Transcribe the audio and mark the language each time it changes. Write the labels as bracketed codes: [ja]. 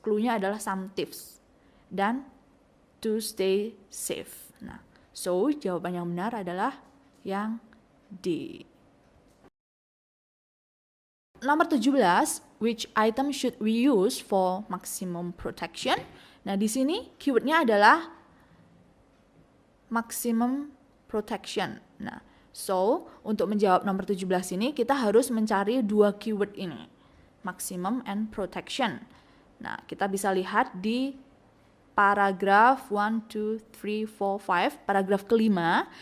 [id] Cluenya adalah [en] some tips. [id] Dan [en] to stay safe. [id] Nah, so jawaban yang benar adalah yang D. Nomor 17, [en] which item should we use for maximum protection? [id] Nah, di sini keywordnya adalah [en] maximum protection. [id] Nah, so untuk menjawab nomor 17 ini kita harus mencari dua keyword ini, [en] maximum and protection. [id] Nah, kita bisa lihat di paragraf 1, 2, 3, 4, 5, paragraf kelima.